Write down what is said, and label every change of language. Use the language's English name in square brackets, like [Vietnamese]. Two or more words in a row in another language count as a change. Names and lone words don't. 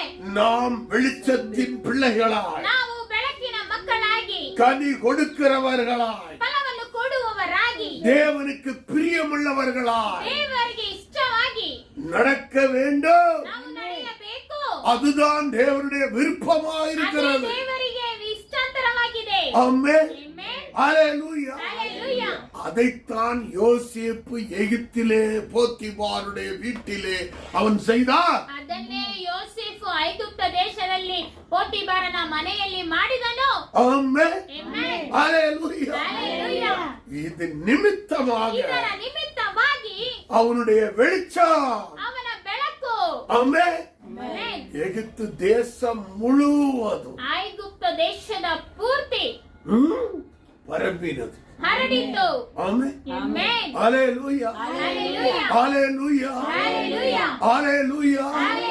[Tamil] நாம் வெளிச்சத்தின் பிள்ளைகளாய் [Kannada] ನಾವು ಬೆಳಕಿನ ಮಕ್ಕಳಾಗಿ [Tamil] கனி கொடுக்கிறவர்களாய் [Kannada] ಫಲವನ್ನು ಕೊಡುವವರಾಗಿ [Tamil] தேவனுக்கு பிரியமுள்ளவர்களாய் [Kannada] ದೇವರಿಗೆ ಇಷ್ಟವಾಗಿ [Tamil] நடக்க வேண்டும். [Kannada] ನಾವು ನಡೆಯಬೇಕು. [Tamil] அதுதான் தேவனுடைய [Kannada] ಅದೇ [Tamil] விருப்பமாயிருக்கிறது. [Kannada] ದೇವರಿಗೆ ಇಷ್ಟಾಂತರವಾಗಿದೆ. [Tamil] ஆமென். [Kannada] ಆಮೆನ್. [Tamil] ஹalleluya. [Kannada] ಹಲ್ಲೆಲೂಯಾ. [Tamil] அதைத்தான் யோசேப்பு எகிப்திலே போத்திபாருடைய வீட்டிலே அவன் செய்தார். [Kannada] ಅದನ್ನೇ ಯೋಸೇಫು ಐಗುಪ್ತ ದೇಶದಲ್ಲಿ ಪೋತಿಫರನ ಮನೆಯಲ್ಲಿ ಮಾಡಿದನು. [Tamil] ஆமென். [Kannada] ಆಮೆನ್. [Tamil] ஹalleluya. [Kannada] ಹಲ್ಲೆಲೂಯಾ. [Tamil] இது நிமித்தமாக [Kannada] ಇದರ ನಿಮಿತ್ತವಾಗಿ [Tamil] அவனுடைய வெளிச்சம் [Kannada] ಅವನ ಬೆಳಕು [Tamil] ஆமென் [Kannada] ಆಮೆನ್. [Tamil] எகிப்து தேசம் முழுவதும் [Kannada] ಐಗುಪ್ತ ದೇಶದ ಪೂರ್ತಿ [Tamil] பரப்பினது. [Kannada] ಹರಡಿತು. [Tamil] ஆமென். [Kannada] ಆಮೆನ್. [Tamil] ஹalleluya. [Kannada] ಹಲ್ಲೆಲೂಯಾ. [Tamil] ஹalleluya. [Kannada] ಹಲ್ಲೆಲೂಯಾ. [Tamil] ஹalleluya.